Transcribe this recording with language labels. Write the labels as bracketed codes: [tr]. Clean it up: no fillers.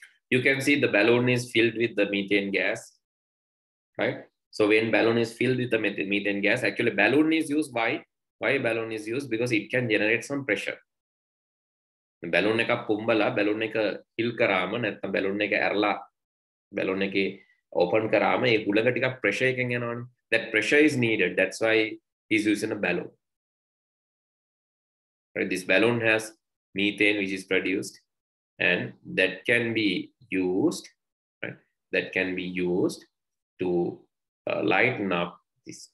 [en] You can see the balloon is filled with the methane gas, right? So when balloon is filled with the methane gas, actually balloon is used. Why balloon is used? Because it can generate some pressure. [si] Balloon එක පුම්බලා balloon එක fill කරාම නැත්නම් balloon එක ඇරලා balloon එක open කරාම ඒ හුලඟ ටිකක් pressure එකෙන් යනවනේ. [en] That pressure is needed. That's why he's using a balloon. Right? This balloon has methane which is produced, and that can be used, right? That can be used to lighten up this.